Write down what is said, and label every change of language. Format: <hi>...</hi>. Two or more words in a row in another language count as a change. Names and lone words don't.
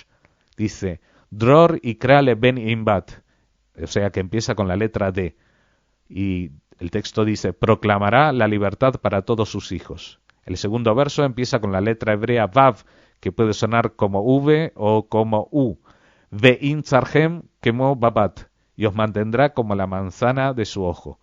<es>Dice,</es> <he>דרור יקרא לבן עם בת,</he> <es>o sea que empieza con la letra D. Y el texto dice, proclamará la libertad para todos sus hijos. El segundo verso empieza con la letra hebrea Vav, que puede sonar como V o como U.</es> <he>וין צרכם כמו בבת,</he> <es>y os mantendrá como la manzana de su ojo.</es>